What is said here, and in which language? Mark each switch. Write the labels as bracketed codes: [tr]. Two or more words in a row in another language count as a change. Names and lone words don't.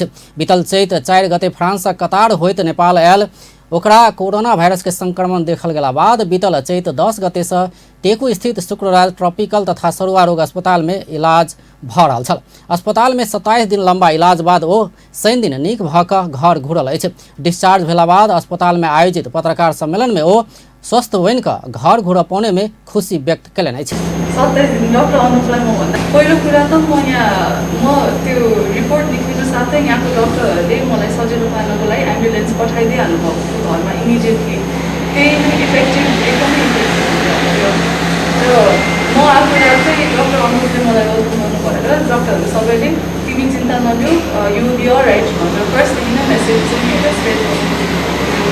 [mai] बीतल चैत 4 गते फ्रांस सँ कतार होइत नेपाल आयल ओकरा कोरोना वायरस के संक्रमण देखल गेला बाद बीतल चैत 10 गते से टेकू स्थित शुक्रराज ट्रॉपिकल तथा सरुआ रोग अस्पताल में इलाज भऽ रहल छल। अस्पताल में 27 दिन लंबा इलाज बाद ओ शनि दिन नीक भऽ कऽ घर घुरल अछि। डिस्चार्ज भेला बाद अस्पताल में आयोजित पत्रकार सम्मेलन में ओ स्वस्थ बनि कऽ घर घुर पाउने में खुशी व्यक्त कयलनि अछि। [ne] 27 दिन डक्टर अनुपलाई म भन्दा पहिलो कुरा त म त्यो रिपोर्ट निस्किनु साथै यहाँको डक्टरहरूले मलाई सजिलो पार्नको लागि एम्बुलेन्स पठाइदिइहाल्नु भएको घरमा इमिडिएटली। त्यही इफेक्टिभ एकदमै इफेक्टिभ थियो। र म आफूलाई चाहिँ डक्टर अनुपले मलाई वेलकम गर्नु भनेर डक्टरहरू सबैले तिमी चिन्ता नलिऊ [en] you be alright [ne] भनेर फर्स्टदेखि नै मेसेज चाहिँ एउटा स्प्रेड गर्नु।